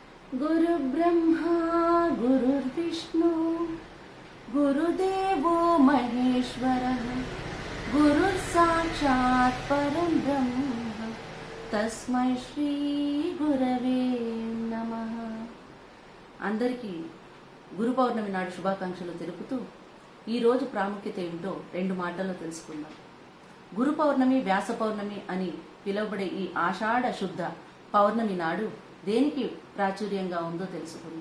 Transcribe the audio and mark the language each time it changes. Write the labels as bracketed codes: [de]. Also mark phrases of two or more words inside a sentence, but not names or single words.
[sa] गुरु ब्रह्मा गुरुर्विष्णु गुरुदेवो महेश्वरः गुरुः साक्षात् परं ब्रह्म तस्मै శ్రీ గురవే నమః. [te] అందరికీ గురు పౌర్ణమి నాడు శుభాకాంక్షలు తెలుపుతూ ఈరోజు ప్రాముఖ్యత ఏమిటో రెండు మాటల్లో తెలుసుకుందాం. గురు పౌర్ణమి, వ్యాస పౌర్ణమి అని పిలువబడే ఈ ఆషాఢ శుద్ధ పౌర్ణమి నాడు దేనికి ప్రాచుర్యంగా ఉందో తెలుసుకుందాం.